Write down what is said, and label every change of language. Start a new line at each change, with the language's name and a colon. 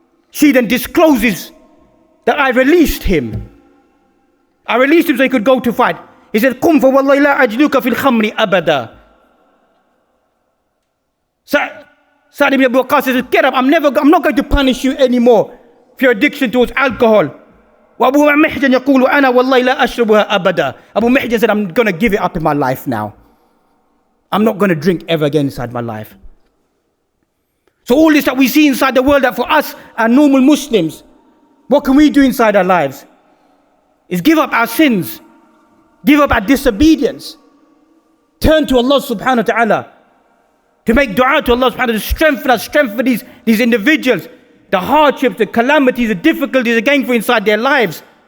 English: She then discloses that I released him. I released him so he could go to fight. He said,
Arabic: "Qum fa wallahi la ajduka fil khamri abada."
English: Sa'd ibn Abi Waqqas says, "Get up, I'm not going to punish you anymore for your addiction towards alcohol."
Arabic: وأبو محجن يقول أنا والله لا أشربها أبدا.
English: Abu Mahjan said, "I'm going to give it up in my life now. I'm not going to drink ever again inside my life." So all this that we see inside the world, that for us and normal Muslims, what can we do inside our lives? Is give up our sins, give up our disobedience, turn to Allah subhanahu wa ta'ala, to make dua to Allah subhanahu wa ta'ala, to strengthen us, strengthen these individuals, the hardships, the calamities, the difficulties they're going through inside their lives.